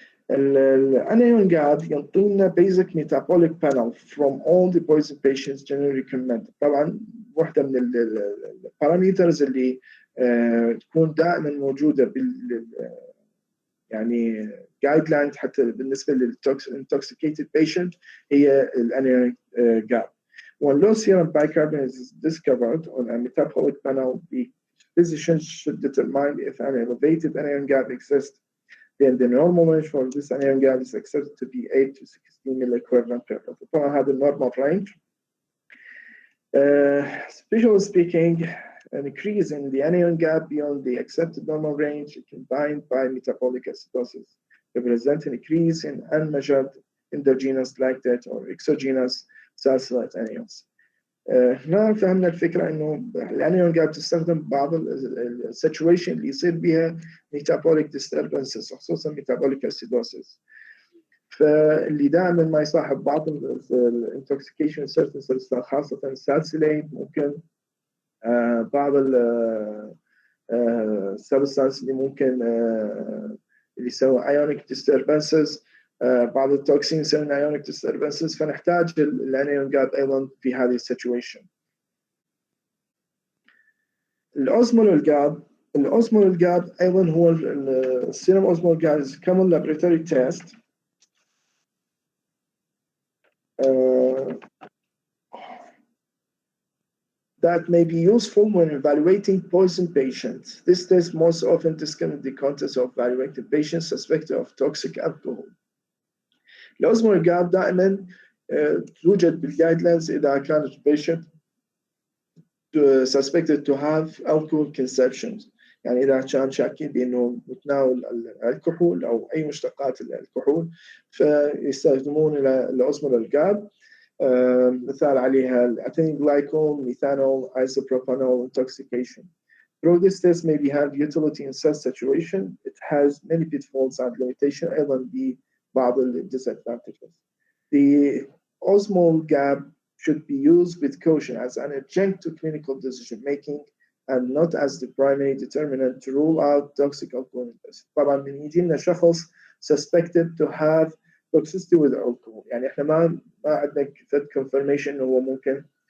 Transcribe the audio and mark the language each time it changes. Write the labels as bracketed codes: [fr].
[ar] الانايون جاب ينطينا [en] basic metabolic panel from all the poison patients generally recommended. [ar] طبعا واحده من البارامترز اللي تكون دائما موجوده بال يعني جايد لاين حتى بالنسبه للintoxicated patient هي الانايون جاب. [en] When low serum bicarbonate is discovered on a metabolic panel, the physicians should determine if an elevated anion gap exists. Then the normal range for this anion gap is accepted to be 8 to 16 milliequivalent per liter. [ar] طبعا هذا [en] normal range. Visually speaking, an increase in the anion gap beyond the accepted normal range combined by metabolic acidosis represent an increase in unmeasured endogenous lactate or exogenous salicylate anions. [ar] هنا فهمنا الفكرة إنه الانيون جاب تستخدم بعض السيتويشن اللي يصير بها [en] metabolic disturbances [ar] خصوصا [en] metabolic acidosis. [ar] فاللي دائما ما يصاحب بعض الانتوكسيكيشن [en] certain substances [ar] خاصة السالسيليت، ممكن بعض السبستانس اللي ممكن اللي يسوي [en] ionic disturbances، [ar] بعض التوكسين يسوون ionic disturbances، فنحتاج الانيون جاب ايضا في هذه السيتويشن. الاوزمولار جاب ايضا هو السيرم اوزمولار جاب [en] is common laboratory test that may be useful when evaluating poison patients. This test most often discounts the context of evaluating patients suspected of toxic alcohol. [ar] الأوزمولار جاب دائما توجد بالجايدلاينز إذا كانت [en] patient suspected to have alcohol consumption، [ar] يعني إذا كان شاكين بأنه متناول الكحول أو أي مشتقات الكحول فيستخدمون الأوزمولار جاب. مثال عليها الأثيلين [en] glycol, methanol, isopropanol intoxication. Though this test may have utility in such situation, it has many pitfalls and limitations. [ar] أيضا ببعض disadvantages. [en] The osmolar gap should be used with caution as an adjunct to clinical decision making and not as the primary determinant to rule out toxic alcohol. [ar] طبعا من يجي لنا شخص [en] suspected to have toxicity with alcohol، [ar] يعني احنا ما عندنا confirmation انه هو ممكن.